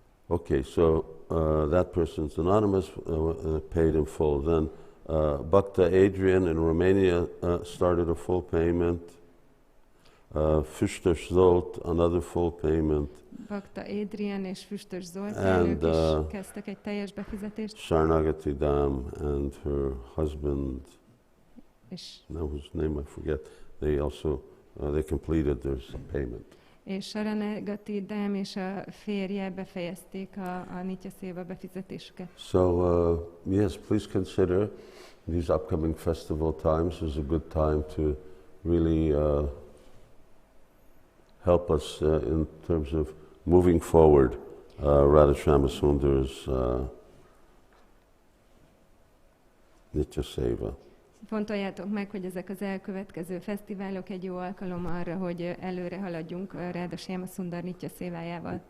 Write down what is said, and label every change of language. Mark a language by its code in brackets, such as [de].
[en] Okay, so that person's anonymous, paid in full. Then Bhakta Adrian in Romania started a full payment. Füstös Zolt, another full payment. [hu] Bhakta Adrian és Füstös Zoltán, ők is kezdtek egy teljes befizetést. [en] Sarnagati Dam and her husband, now whose name I forget, they also they completed their payment. [hu] És Saranagati Dam és a férje befejezték a Nitya Séva befizetésüket. [en] So yes, please consider these upcoming festival times is a good time to really help us in terms of moving forward Radha Shyama Sundar's Nitya Seva. [hu] Fontoljátok meg, hogy ezek az elkövetkező fesztiválok egy jó alkalom arra, hogy előre haladjunk Radha Shyama Sundar Nitya Sévájával.